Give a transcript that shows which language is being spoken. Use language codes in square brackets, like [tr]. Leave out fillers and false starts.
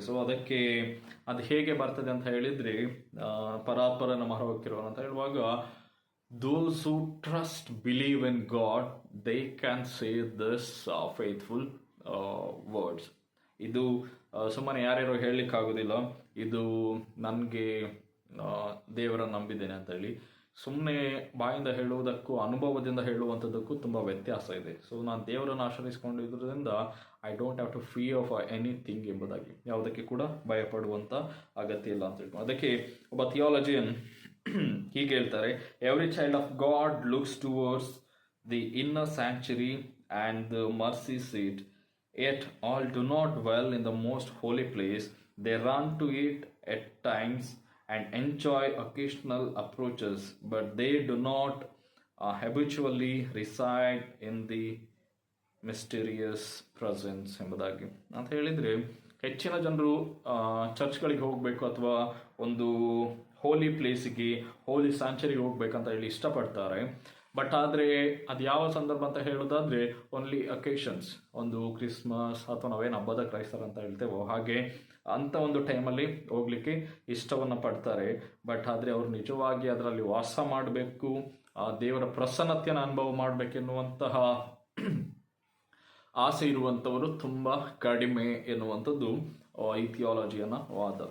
[kn] So ಅದಕ್ಕೆ ಅದು ಹೇಗೆ ಬರ್ತದೆ ಅಂತ ಹೇಳಿದ್ರೆ, ಪರಾತ್ಪರನ ಮರವಕ್ಕಿರೋನು ಅಂತ ಹೇಳುವಾಗ, [en] those who trust, believe in God, they can say this faithful words. [kn] ಇದು ಸುಮ್ಮನೆ ಯಾರ್ಯಾರೋ ಹೇಳಲಿಕ್ಕಾಗೋದಿಲ್ಲ, ಇದು ನನಗೆ ದೇವರನ್ನು ನಂಬಿದ್ದೇನೆ ಅಂತ ಹೇಳಿ ಸುಮ್ಮನೆ ಬಾಯಿಂದ ಹೇಳುವುದಕ್ಕೂ ಅನುಭವದಿಂದ ಹೇಳುವಂಥದ್ದಕ್ಕೂ ತುಂಬ ವ್ಯತ್ಯಾಸ ಇದೆ. ಸೊ ನಾನು ದೇವರನ್ನು ಆಶ್ರಯಿಸಿಕೊಂಡಿದ್ದರಿಂದ [en] I don't have to fear of anything [kn] ಎಂಬುದಾಗಿ, ಯಾವುದಕ್ಕೆ ಕೂಡ ಭಯಪಡುವಂಥ ಅಗತ್ಯ ಇಲ್ಲ ಅಂತ ಹೇಳಿ. ಅದಕ್ಕೆ ಒಬ್ಬ ಥಿಯಾಲಜಿಯನ್ ಹೀಗೆ ಹೇಳ್ತಾರೆ, [en] Every child of God looks towards the inner sanctuary and the mercy seat, yet all do not dwell in the most holy place. They run to it at times and enjoy occasional approaches, but they do not habitually reside in the mysterious presence [kn] ಎಂಬುದಾಗಿ ಅಂತ ಹೇಳಿದ್ರೆ, ಹೆಚ್ಚಿನ ಜನರು ಚರ್ಚ್ಗಳಿಗೆ ಹೋಗಬೇಕು ಅಥವಾ ಒಂದು ಹೋಲಿ ಪ್ಲೇಸಿಗೆ, ಹೋಲಿ ಸ್ಯಾಂಚುರಿಗೆ ಹೋಗ್ಬೇಕಂತ ಹೇಳಿ ಇಷ್ಟಪಡ್ತಾರೆ. ಬಟ್ ಆದರೆ ಅದು ಯಾವ ಸಂದರ್ಭ ಅಂತ ಹೇಳೋದಾದ್ರೆ [en] only occasions, [kn] ಒಂದು ಕ್ರಿಸ್ಮಸ್ ಅಥವಾ ನಾವೇನು ಹಬ್ಬದ ಕ್ರೈಸ್ತರು ಅಂತ ಹೇಳ್ತೇವೋ ಹಾಗೆ ಅಂಥ ಒಂದು ಟೈಮಲ್ಲಿ ಹೋಗ್ಲಿಕ್ಕೆ ಇಷ್ಟವನ್ನು ಪಡ್ತಾರೆ. ಬಟ್ ಆದರೆ ಅವರು ನಿಜವಾಗಿ ಅದರಲ್ಲಿ ವಾಸ ಮಾಡಬೇಕು, ದೇವರ ಪ್ರಸನ್ನತೆಯನ್ನು ಅನುಭವ ಮಾಡಬೇಕೆನ್ನುವಂತಹ ಆಸೆ ಇರುವಂಥವರು ತುಂಬ ಕಡಿಮೆ ಎನ್ನುವಂಥದ್ದು ಈ ಥಿಯಾಲಜಿಯನ್ನ ವಾದ.